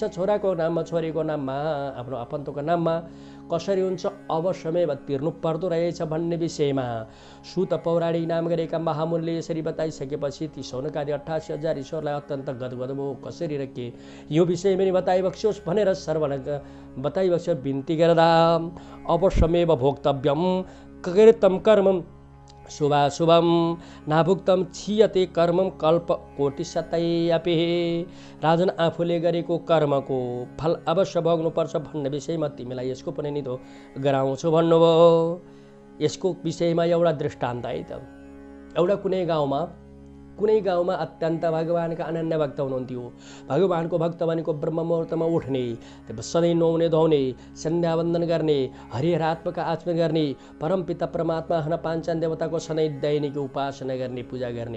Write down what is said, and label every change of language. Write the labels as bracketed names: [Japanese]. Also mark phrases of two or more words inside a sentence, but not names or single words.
[Nepali] छोराको नाममा छोरीको नाममा आफ्नो आफन्तको नाममा कसरी हुन्छ अवश्यमेव तिर्नु पर्दो रहेछ भन्ने विषयमा सुत पौराणिक नाम गरेका महामुनिले यसरी बताइसकेपछि ती सौनकादि 88,000 ईश्वरलाई अत्यन्त गदगद भयो। कसरी र के यो विषय पनि बताइबक्स्योस् भनेर श्रवण बताइबक्स्यो बिन्ती गर्दा [Sanskrit] अवश्यमेव भोक्तव्यम कृतं कर्मं शुभाशुभम नाभुक्तम क्षीयते कर्मम कल्प कोटिशतै अपि। [Nepali] राजन आफूले गरेको कर्मको फल अवश्य भोग्नुपर्छ भन्ने विषयमा तिमीलाई यसको पनि निधो गराउँछु भन्नुभयो। यसको विषयमा एउटा दृष्टान्त है त। एउटा कुनै गाउँमा अत्यन्त भगवानका अनन्य भक्त हुनुहुन्थ्यो। भगवानको भक्त भनेको ब्रह्म मुहुर्तमा उठ्ने, सधैँ नुहाउने धुवाउने, सन्ध्यावन्दन गर्ने, हरिहरात्मक आचरण गर्ने, परमपिता परमात्मा हन पाञ्चान देवताको सधैँ दैनिक उपासना गर्ने, पूजा गर्ने।